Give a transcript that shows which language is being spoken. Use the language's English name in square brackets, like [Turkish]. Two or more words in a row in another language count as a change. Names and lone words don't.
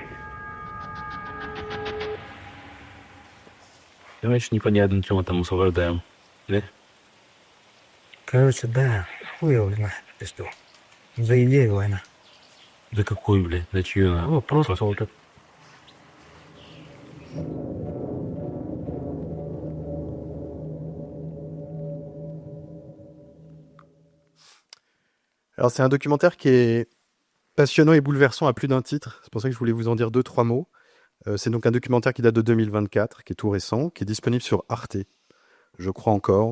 [Russian] Понимаешь, непонятно, чем мы там освобождаем. Да? Короче, да, хуй его знает, ты что. За идею война. За какую, блядь? За чью? Ну, просто вот это. [French] Alors, c'est un documentaire qui est passionnant et bouleversant à plus d'un titre. C'est pour ça que je voulais vous en dire 2-3 mots. C'est donc un documentaire qui date de 2024, qui est tout récent, qui est disponible sur Arte, je crois encore.